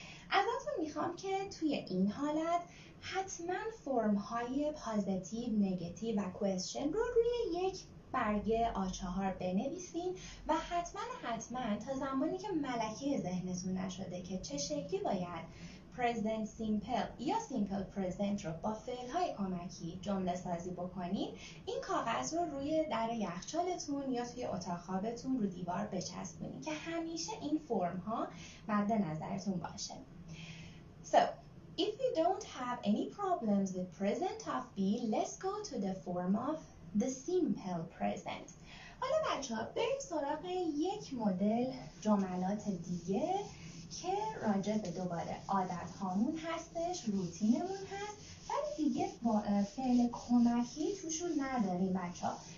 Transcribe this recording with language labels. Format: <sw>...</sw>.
<fa>ازتون میخوام که توی این حالت حتما فرم های پازیتیو، نگاتیو و کوئسچن رو روی یک برگه A4 بنویسین و حتما تا زمانی که ملکه ذهنتون نشده که چه شکلی باید present simple یا simple present رو با فعل‌های کمکی جمله سازی بکنین، این کاغذ رو روی در یخچالتون یا توی اتاق خوابتون رو دیوار بچسبونین که همیشه این فرم ها مد نظرتون باشه.</fa> <en>So, if you don't have any problems with present of be, let's go to the form of the simple present.</en> <fa>حالا بچه‌ها بریم سراغ یک مدل جملات دیگه که راجع به دوباره عادت هامون هستش، روتینمون هست، ولی دیگه با فعل کمکی توشون نداریم بچه‌ها.</fa>